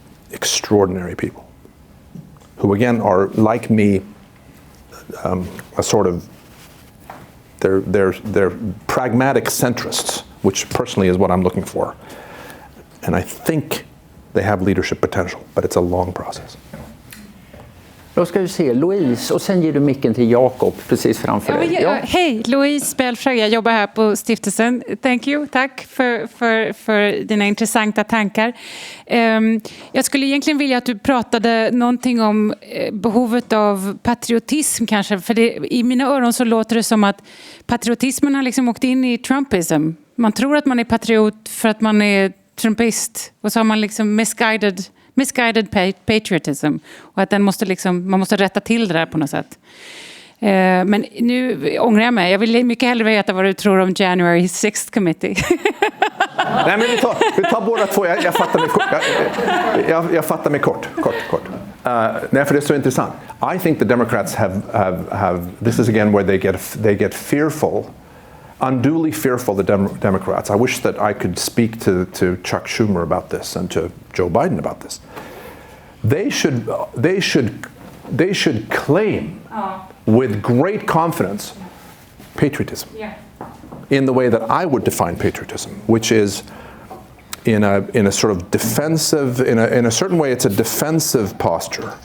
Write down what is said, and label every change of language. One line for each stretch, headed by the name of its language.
English: extraordinary people, who again are like me, a sort of they're pragmatic centrists, which personally is what I'm looking for, and I think they have leadership potential, but it's a long process.
Swedish: Då ska vi se Louise och sen ger du micken till Jakob precis framför dig. Ja. Hej, Louise Belfrage. Jag jobbar här på stiftelsen.
English: Thank you.
Swedish: Tack för dina intressanta tankar. Jag skulle egentligen vilja att du pratade någonting om behovet av patriotism kanske. För i mina öron så låter det som att patriotismen har liksom åkt in i Trumpism. Man tror att man är patriot för att man är trumpist. Och så har man liksom misguided patriotism, och att man måste rätta till det där på något sätt. Men nu ångrar jag mig. Jag vill mycket hellre veta vad du tror om January 6th Committee. Nej, men vi tar båda två. Jag fattar mig kort. Jag fattar mig kort. Nej, för det är så intressant.
English: I think the Democrats have this is again where they get fearful. Unduly fearful, the Democrats. I wish that I could speak to Chuck Schumer about this and to Joe Biden about this. They should claim with great confidence patriotism in the way that I would define patriotism, which is in a sort of defensive, in a certain way, it's a defensive posture.